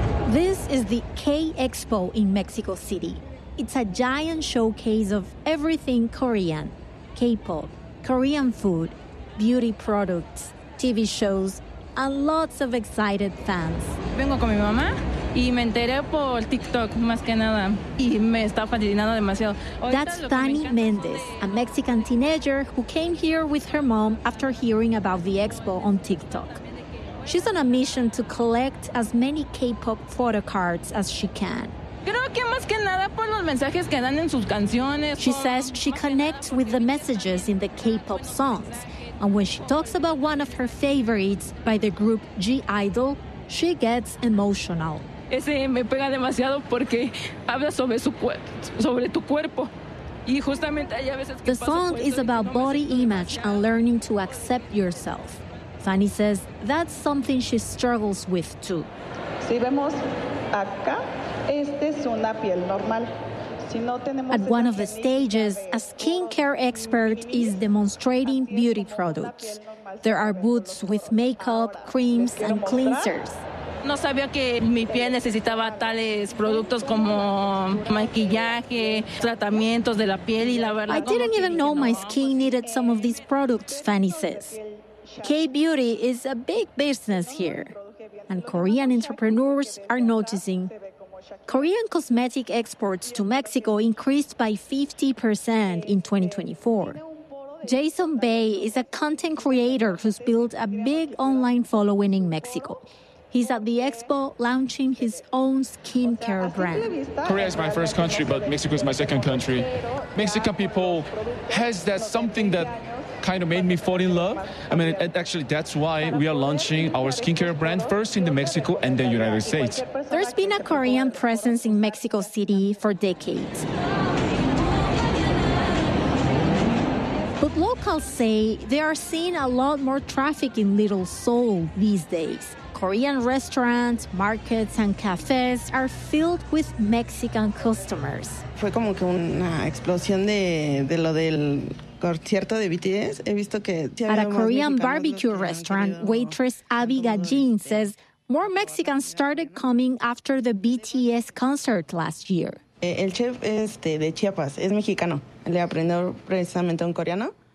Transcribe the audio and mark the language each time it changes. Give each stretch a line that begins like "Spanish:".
English: This is the K-Expo in Mexico City. It's a giant showcase of everything Korean, K-pop, Korean food, beauty products, TV shows, and lots of excited fans.
Spanish: Vengo con mi mamá y me enteré por TikTok más que nada y me está fascinando demasiado.
English: That's Fanny Mendez, a Mexican teenager who came here with her mom after hearing about the expo on TikTok. She's on a mission to collect as many K-pop photo cards as she can. She says she connects with the messages in the K-pop songs. And when she talks about one of her favorites by the group G-Idle, she gets emotional.
Spanish: Ese me pega demasiado porque habla sobre su sobre tu cuerpo. Y justamente hay a veces que
English: the song is about body image and learning to accept yourself. Fanny says that's something she struggles with too. At one of the stages, a skincare expert is demonstrating beauty products. There are booths with makeup, creams, and cleansers.
Spanish: No sabía que mi piel necesitaba tales productos como maquillaje, tratamientos de la piel y la verdad.
English: I didn't even know my skin needed some of these products, Fanny says. K-beauty is a big business here, and Korean entrepreneurs are noticing. Korean cosmetic exports to Mexico increased by 50% in 2024. Jason Bay is a content creator who's built a big online following in Mexico. He's at the expo launching his own skincare brand. Korea is my first country, but Mexico is my second country. Mexican people has that something that kind of made me fall in love. I mean, actually, that's why we are launching our skincare brand first in the Mexico and the United States. There's been a Korean presence in Mexico City for decades. But locals say they are seeing a lot more traffic in Little Seoul these days. Korean restaurants, markets, and cafes are filled with Mexican customers.
Spanish: Fue como que una explosión de lo del concierto de BTS. He visto que
English: at a Korean barbecue restaurant, waitress Abby Gajin says more Mexicans started coming after the BTS concert last year.
Spanish: El chef de Chiapas es mexicano. Le aprendió precisamente un coreano.